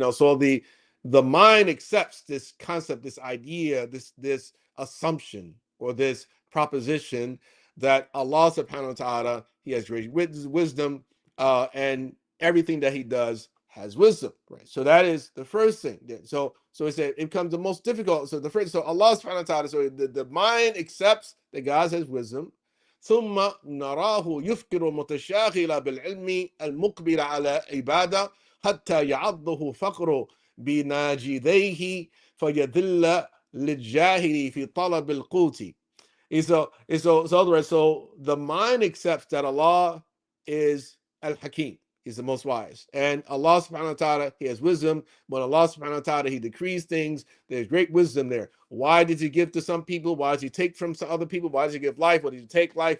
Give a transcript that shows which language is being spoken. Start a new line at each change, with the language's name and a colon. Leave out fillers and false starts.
English: So the mind accepts this concept, this idea, this assumption, or this proposition that Allah subhanahu wa ta'ala, He has great wisdom, and everything that He does has wisdom, right? So that is the first thing. So it said it becomes the most difficult. So Allah subhanahu wa ta'ala, so the mind accepts that God has wisdom.
Arabic: ثم نراه يفكر متشاغلا بالعلم المقبل على عبادة حتى يعضه فقر بناجذيه فيذل للجاهل في طلب القوت.
English: So the mind accepts that Allah is al-Hakim. He's the most wise. And Allah subhanahu wa ta'ala, He has wisdom. When Allah subhanahu wa ta'ala, He decrees things, there's great wisdom there. Why does He give to some people? Why does He take from some other people? Why does He give life? Why does He take life?